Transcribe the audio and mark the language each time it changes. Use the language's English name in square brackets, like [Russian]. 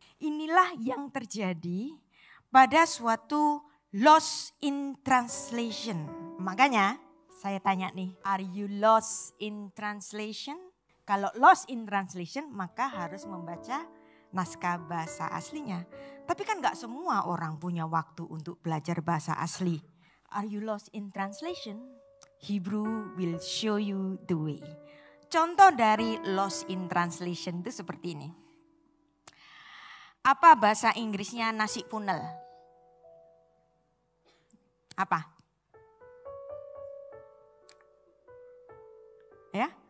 [Indonesian] Inilah yang terjadi pada suatu lost in translation. Makanya saya tanya nih, [English] are you lost in translation? [Indonesian] Kalau lost in translation maka harus membaca naskah bahasa aslinya. Tapi kan gak semua orang punya waktu untuk belajar bahasa asli. [English] Are you lost in translation? Hebrew will show you the way. [Indonesian] Contoh dari lost in translation itu seperti ini. Apa bahasa Inggrisnya nasi punel? Apa? Ya?